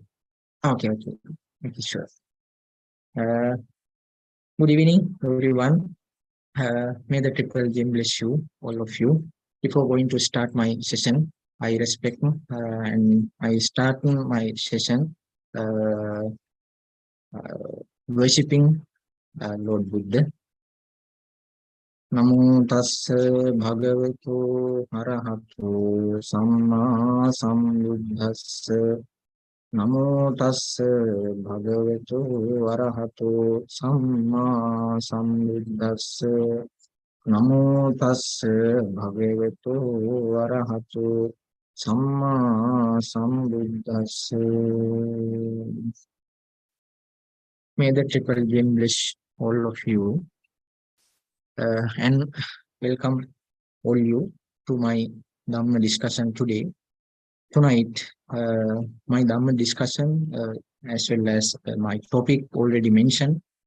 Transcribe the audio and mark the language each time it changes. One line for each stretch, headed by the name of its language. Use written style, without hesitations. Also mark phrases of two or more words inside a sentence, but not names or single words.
English: Okay, sure. Good evening, everyone. May the Triple Gem bless you, all of you. Before going to start my session, I respect and I start my session worshipping Lord Buddha.
Pali: Namo tassa bhagavato arahato samma sambuddhassa. Namo tassa bhagavato arahato samma sambuddhassa. Namo tassa bhagavato arahato samma sambuddhassa.
English: May the Triple Gem bless all of you and welcome all you to my Dhamma discussion today. Tonight, my Dhamma discussion as well as my topic already mentioned.